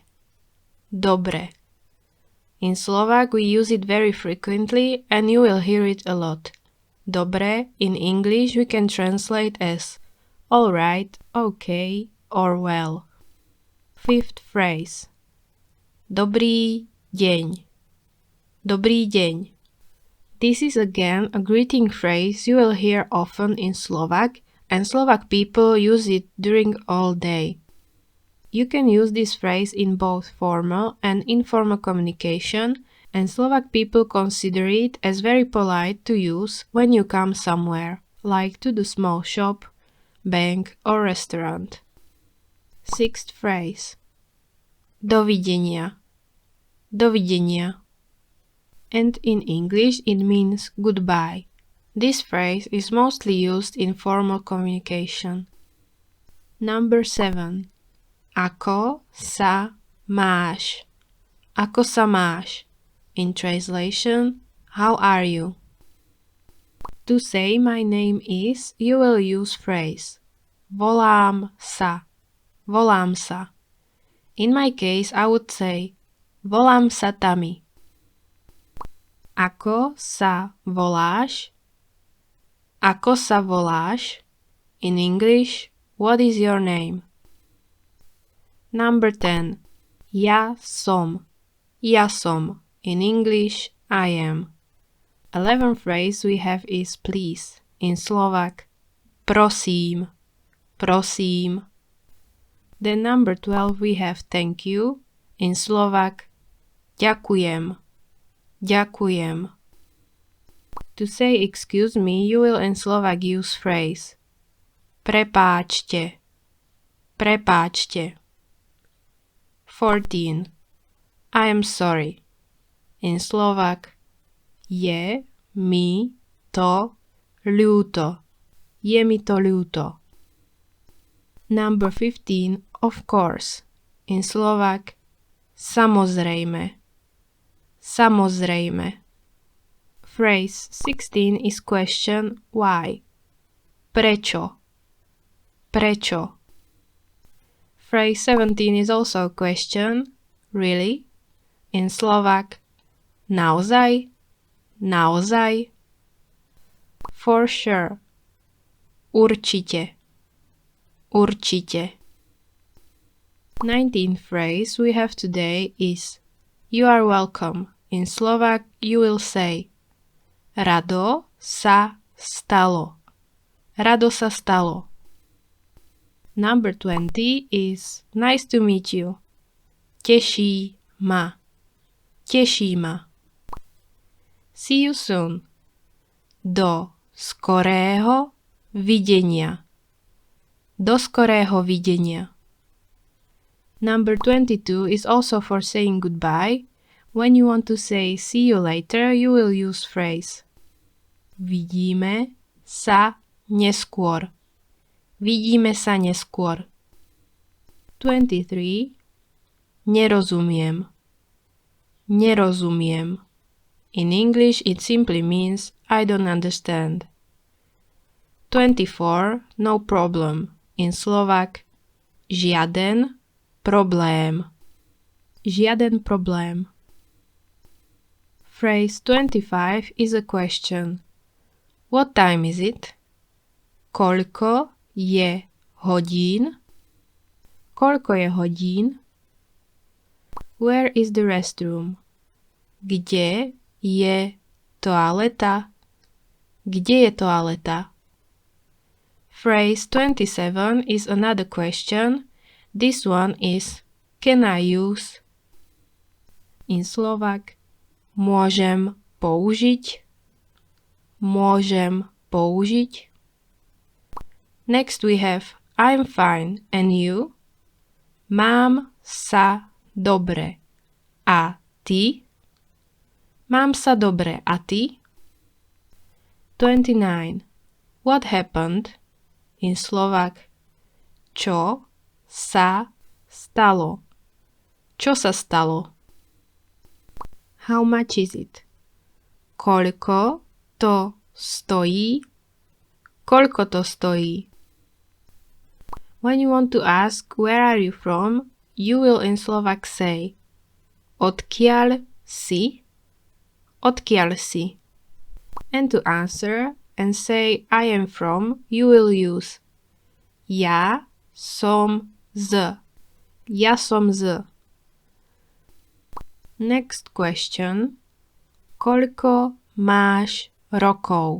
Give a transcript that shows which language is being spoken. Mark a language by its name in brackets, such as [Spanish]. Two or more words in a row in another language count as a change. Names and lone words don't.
[English] Dobre. In Slovak we use it very frequently and you will hear it a lot. Dobre in English we can translate as alright, okay, or well. Fifth phrase. [Slovak] Dobrý deň. Dobrý deň. [English] This is again a greeting phrase you will hear often in Slovak, and Slovak people use it during all day. You can use this phrase in both formal and informal communication, and Slovak people consider it as very polite to use when you come somewhere, like to the small shop, bank or restaurant. Sixth phrase. Dovidenia. Dovidenia. And in English it means goodbye. This phrase is mostly used in formal communication. Number 7. [Slovak] Ako sa máš? Ako sa máš? [English] In translation, how are you? To say my name is, you will use phrase [Slovak] volám sa. Volám sa. [English] In my case, I would say [Slovak] volám sa [English] Tami. [Slovak] Ako sa voláš? Ako sa voláš? [English] In English, what is your name? Number 10. [Slovak] Ja som. Ja som. [English] In English, I am. 11th phrase we have is please. In Slovak, [Slovak] prosím. Prosím. [English] Then number 12 we have thank you. In Slovak, [Slovak] ďakujem. Ďakujem. [English] To say excuse me, you will in Slovak use phrase prepáčte. Prepáčte. 14. I am sorry. In Slovak [Slovak] je mi to ľúto. Je mi to ľúto. [English] Number 15. Of course. In Slovak samozrejme. Samozrejme. Phrase 16 is question why. [Slovak] Prečo? Prečo? [English] Phrase 17 is also a question really. In Slovak naozaj? Naozaj? For sure. [Slovak] Určite. Určite. [English] 19th phrase we have today is you are welcome. In Slovak you will say [Slovak] Rado sa stalo. Rado sa stalo. [English] Number 20 is nice to meet you. [Slovak] Teší ma. Teší ma. [English] See you soon. [Slovak] Do skorého videnia. Do skorého videnia. [English] Number 22 is also for saying goodbye. When you want to say see you later, you will use phrase [Slovak] Vidíme sa neskôr. Vidíme sa neskôr. 23. Nerozumiem. Nerozumiem. [English] In English it simply means I don't understand. 24. No problem. In Slovak [Slovak] Žiaden problém. Žiaden problém. [English] Phrase 25 is a question. What time is it? [Slovak] Koľko je hodín? Koľko je hodín? [English] Where is the restroom? [Slovak] Kde je toaleta? Kde je toaleta? [English] Phrase 27 is another question. This one is can I use? In Slovak [Slovak] môžem použiť? Môžem použiť? [English] Next we have I'm fine and you? [Slovak] Mám sa dobre. A ty? Mám sa dobre. A ty? [English] 29. What happened? In Slovak. [Slovak] Čo sa stalo? Čo sa stalo? [English] How much is it? [Slovak] Koľko to stojí? Koľko to stojí? [English] When you want to ask where are you from, you will in Slovak say [Slovak] Odkiaľ si? Odkiaľ si? [English] And to answer and say I am from, you will use [Slovak] Ja som z. Ja som z. [English] Next question. [Slovak] Koľko máš rokov?